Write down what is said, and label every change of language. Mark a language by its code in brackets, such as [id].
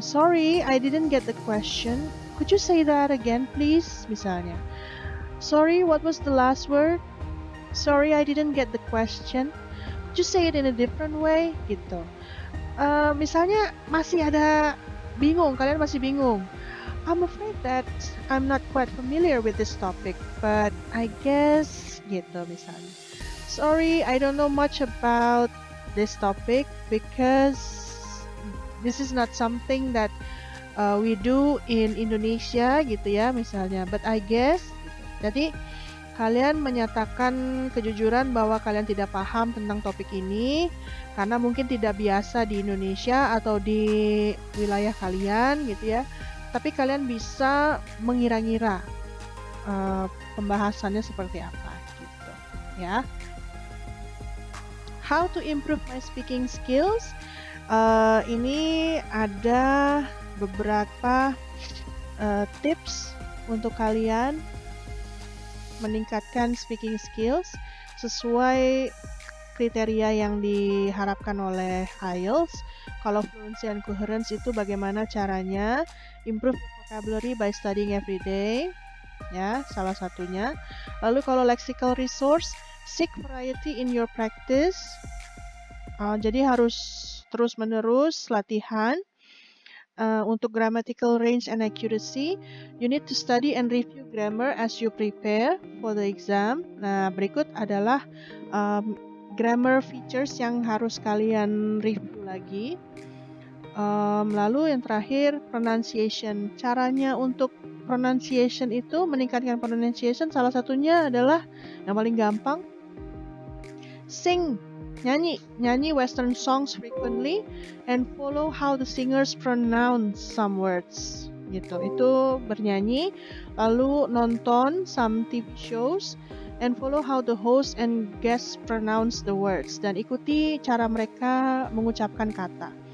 [en] Sorry, I didn't get the question. Could you say that again, please? Misalnya. Sorry, what was the last word? Sorry, I didn't get the question. Could you say it in a different way? [id] Gitu. Misalnya masih ada bingung, kalian masih bingung. [en] I'm afraid that I'm not quite familiar with this topic, but I guess [id] gitu misalnya. [en] Sorry, I don't know much about this topic because this is not something that we do in Indonesia [id] gitu ya misalnya. [en] But I guess [id] gitu. Jadi kalian menyatakan kejujuran bahwa kalian tidak paham tentang topik ini karena mungkin tidak biasa di Indonesia atau di wilayah kalian gitu ya. Tapi kalian bisa mengira-ngira pembahasannya seperti apa gitu ya. [en] How to improve my speaking skills? [id] Ini ada beberapa tips untuk kalian meningkatkan speaking skills sesuai kriteria yang diharapkan oleh IELTS. Kalau [en] fluency and coherence [id] itu bagaimana caranya? [en] Improve vocabulary by studying every day, [id] ya, salah satunya. Lalu kalau [en] lexical resource, seek variety in your practice. [id] Jadi harus terus-menerus latihan. Untuk [en] grammatical range and accuracy, you need to study and review grammar as you prepare for the exam. [id] Nah, berikut adalah grammar features yang harus kalian review lagi. Lalu yang terakhir, pronunciation. Caranya untuk pronunciation itu, meningkatkan pronunciation, salah satunya adalah yang paling gampang, [en] sing. [id] Nyanyi [en] Western songs frequently and follow how the singers pronounce some words [id] gitu. Itu bernyanyi, lalu nonton [en] some TV shows and follow how the host and guests pronounce the words [id] dan ikuti cara mereka mengucapkan kata.